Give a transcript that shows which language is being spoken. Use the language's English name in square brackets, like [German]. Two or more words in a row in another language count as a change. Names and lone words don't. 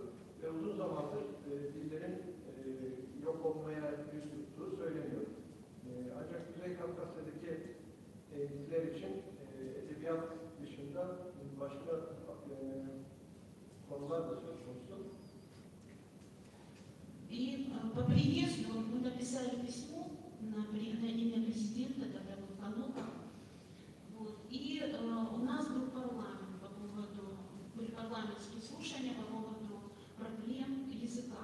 [Turkish] Ve uzun zamandır dillerin yok olmaya yüz tuttuğu söyleniyor. Ancak Kuzey Kafkasya'daki diller için edebiyat dışında başka konular da söz konusu. [Russian] И по приезду мы написали письмо на имя президента, тогда был Канука. Вот. И у нас был парламент по поводу, были парламентские слушания по поводу проблем языка.